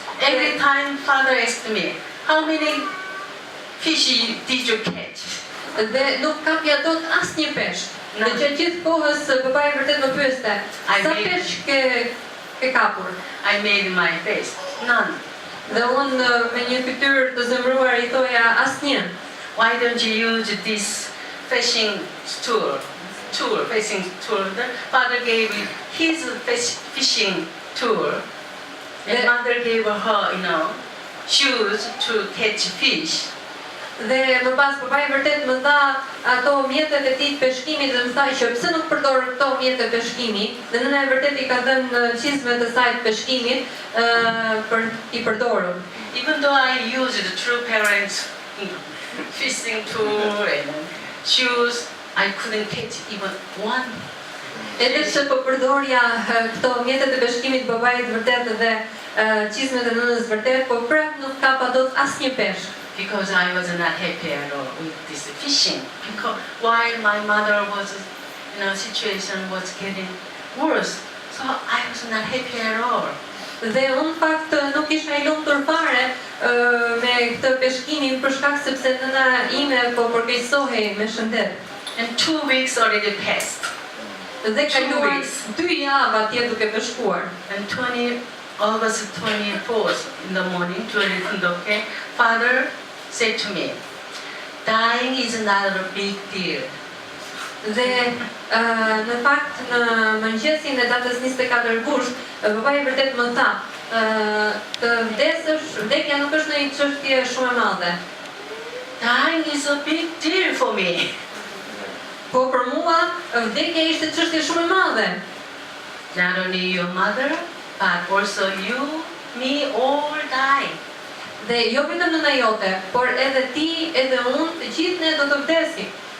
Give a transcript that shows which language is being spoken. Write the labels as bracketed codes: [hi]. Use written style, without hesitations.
[en] Every time father asked me, how many fish did you catch? [sq] Dhe nuk kapja dot asnjë peshk. [en] No. [sq] Dhe gjatë gjithë kohës babai vërtet më pyeste, [en] I [sq] sa [en] made- [sq] peshk ke kapur? [en] I made my face. None. [sq] Dhe unë me një fytyrë të zemëruar i thoja asnjë. [en] Why don't you use this fishing tool? Fishing tool. The father gave me his fishing tool. And The- mother gave her, shoes to catch fish. [sq] Dhe më pas babai vërtet më dha ato mjetet e tij të peshkimit dhe më tha që pse nuk përdor këto mjete peshkimi, dhe nëna e vërtet i ka dhënë çizmet e saj të peshkimit për i përdorur. [en] Even though I used the true parents fishing tool and shoes, I couldn't catch even one. [sq] Edhe pse po përdorja këto mjetet e peshkimit të babait vërtet dhe çizmet e nënës vërtet, po prap nuk kapa dot asnjë peshk. [en] Because I was not happy at all with this fishing. Because while my mother was, situation was getting worse, so I was not happy at all. [sq] Dhe unë fakt nuk isha i lumtur fare me këtë peshkimin për shkak sepse nëna ime po përkeqësohej me shëndet. [en] And 2 weeks already passed. [sq] Dhe kaluan [en] weeks. [sq] 2 javë atje duke peshkuar. [en] And August 24th in the morning, okay, father said to me, dying is not a big deal. [sq] Dhe në fakt në mëngjesin e datës 24 gusht, babai vërtet më tha, të vdesësh, vdekja nuk është një çështje shumë e madhe. [en] Dying is a big deal for me. [sq] Po për mua vdekja ishte çështje shumë e madhe. [en] Not only your mother, but also you, me, all die. [sq] Dhe jo vetëm nëna jote, por edhe ti, edhe unë, të gjithë ne do të vdesim.